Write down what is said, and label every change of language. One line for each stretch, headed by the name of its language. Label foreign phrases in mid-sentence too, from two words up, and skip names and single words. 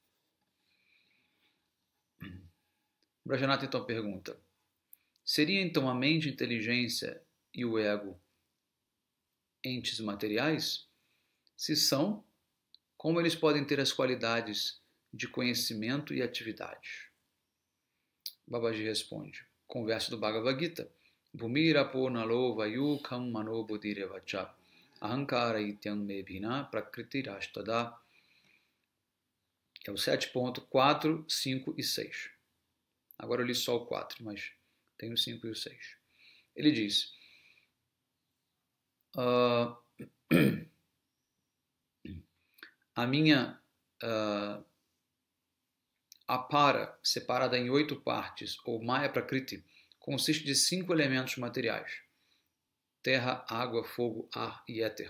Portuguese: Brajanata então pergunta: seria então a mente, a inteligência e o ego entes materiais? Se são, como eles podem ter as qualidades de conhecimento e atividade? Babaji responde, com o verso do Bhagavad Gita:
Sanskrit: Bhumira purnalo vayukam mano buddhirevacha ahankara ityam mebhina prakritirashtada.
Portuguese: É o 7.4, 5 e 6. Agora eu li só o 4, mas tem o 5 e o 6. Ele diz: a minha apara, separada em 8 partes, ou
Sanskrit: Maya Prakriti,
Portuguese: consiste de 5 elementos materiais: terra, água, fogo, ar e éter.